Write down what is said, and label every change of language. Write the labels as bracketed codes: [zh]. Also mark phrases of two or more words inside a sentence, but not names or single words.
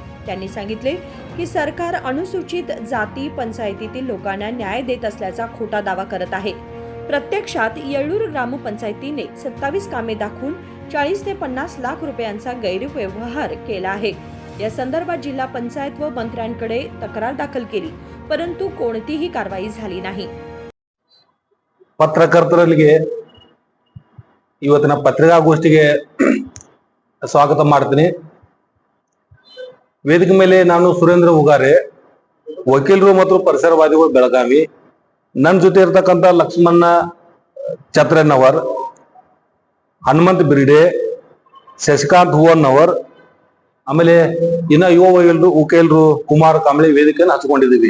[mr] त्यांनी सांगितले की सरकार अनुसूचित जाती पंचायतीतील लोकांना न्याय देत असल्याचा खोटा दावा करत आहे। प्रत्यक्षात येळ्ळूर ग्रामपंचायतीने 27 कामे दाखवून 40 ते 50 लाख रुपयांचा गैरव्यवहार केला आहे। या संदर्भात जिल्हा पंचायत व मंत्र्यांकडे तक्रार दाखल केली, परंतु कोणतीही कारवाई झाली नाही। [kn] ಪತ್ರಕರ್ತರಿಗೆ ಇವತ್ತಿನ ಪತ್ರಿಕಾಗೋಷ್ಠಿಗೆ ಸ್ವಾಗತ ಮಾಡ್ತೀನಿ। ವೇದಿಕೆ ಮೇಲೆ ನಾನು ಸುರೇಂದ್ರ ಉಗಾರೆ, ವಕೀಲರು ಮತ್ತು ಪರಿಸರವಾದಿಗಳು ಬೆಳಗಾವಿ। ನನ್ನ ಜೊತೆ ಇರತಕ್ಕಂತ ಲಕ್ಷ್ಮಣ ಛತ್ರನ್ನವರ್, ಹನುಮಂತ ಬಿರ್ಡೆ, ಶಶಿಕಾಂತ್ ಹೂವನ್ನವರ್, ಆಮೇಲೆ ಇನ್ನ ಯುವ ವಕೀಲರು ಕುಮಾರ್ ಕಾಂಬ್ಳೆ ವೇದಿಕೆಯನ್ನು ಹಚ್ಕೊಂಡಿದ್ದೀವಿ।